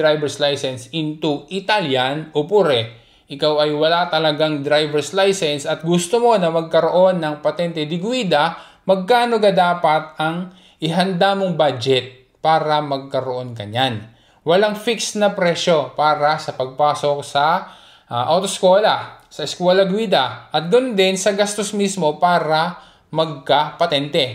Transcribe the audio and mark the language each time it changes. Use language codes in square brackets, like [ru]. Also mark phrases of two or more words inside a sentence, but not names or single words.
[en] driver's license into Italian, [tl] opure, ikaw ay wala talagang [en] driver's license [tl] at gusto mo na magkaroon ng [it] patente di guida, [tl] magkano ga dapat ang ihanda mong budget para magkaroon kanyan? Walang fixed na presyo para sa pagpasok sa autoskola, sa eskwela guida, at doon din sa gastos mismo para magka-patente.